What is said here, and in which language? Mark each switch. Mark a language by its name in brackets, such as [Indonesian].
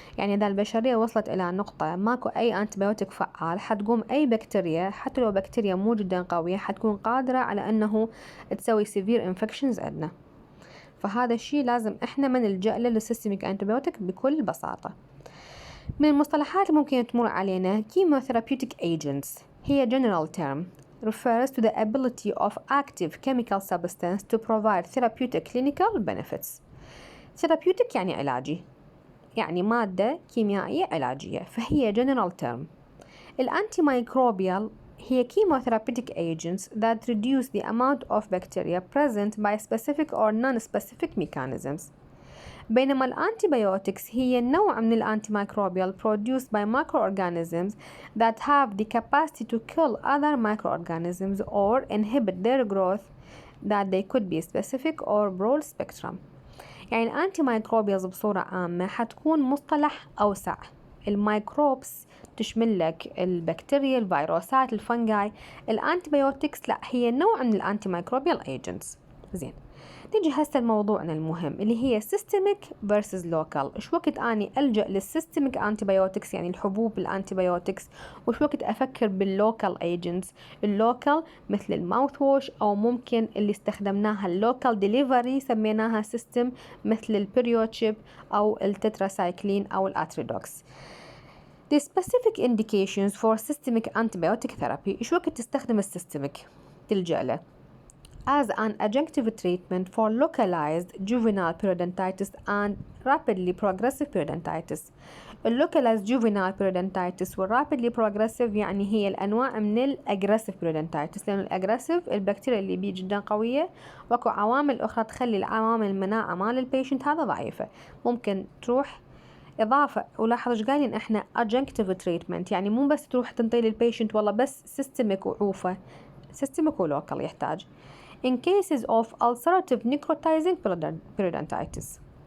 [Arabic] يعني إذا البشرية وصلت إلى نقطة ماكو أي أنتيبيوتيك فعال، حتقوم أي بكتيريا حتى لو بكتيريا مو جدا قوية حتكون قادرة على أنه تسوي سيفير انفكشنز عندنا. فهذا الشيء لازم احنا ما نلجأ له للسيستميك انتيبيوتيك بكل بساطة. من المصطلحات اللي ممكن تمر علينا [English] chemotherapeutic agents، هي general term refers to the ability of active chemical substance to provide therapeutic clinical benefits. [Arabic] therapeutic يعني علاجي، يعني مادة كيميائية علاجية، فهي general term. الانتيميكروبيال هي [English] chemotherapeutic agents that reduce the amount of bacteria present by specific or non-specific mechanisms. [Arabic] بينما الانتيبيوتكس هي نوع من الانتيميكروبيال [English] produced by microorganisms that have the capacity to kill other microorganisms or inhibit their growth that they could be specific or broad spectrum. [Arabic] يعني الانتيميكروبيالز بصورة عامة حتكون مصطلح أوسع. الميكروبس تشمل لك البكتيريا، الفيروسات، الفنجاي. الانتيبيوتكس لا، هي نوع من الانتيميكروبيال ايجنتس. زين، نيجي هسه لموضوعنا المهم اللي هي systemic versus local. ايش وقت اني الجأ للسيستميك انتيبيوتكس يعني الحبوب الانتيبيوتكس، وايش وقت افكر باللوكال ايجنتس. اللوكال مثل الماوث ووش، او ممكن اللي استخدمناها اللوكال ديليفري سميناها سيستم مثل البريوتشيب او التتراسايكلين او الاتريدوكس. [English] The specific indications for systemic antibiotic therapy. [Arabic] ايش وقت تستخدم السيستميك؟ تلجأ له [English] as an adjunctive treatment for localized juvenile periodontitis and rapidly progressive periodontitis. [Arabic] اللوكاليزد juvenile periodontitis والرابيدلي progressive يعني هي الأنواع من الأجريسيف periodontitis، لأن الأجريسيف البكتيريا اللي بيه جدا قوية، وأكو عوامل أخرى تخلي العوامل المناعة مال البيشنت هذا ضعيفة، ممكن تروح. إضافة ولاحظ إيش قايلين إحنا adjunctive treatment، يعني مو بس تروح تنطي للبيشنت والله بس سيستميك وعوفة، سيستميك ولوكال يحتاج. [English] In cases of ulcerative necrotizing periodontitis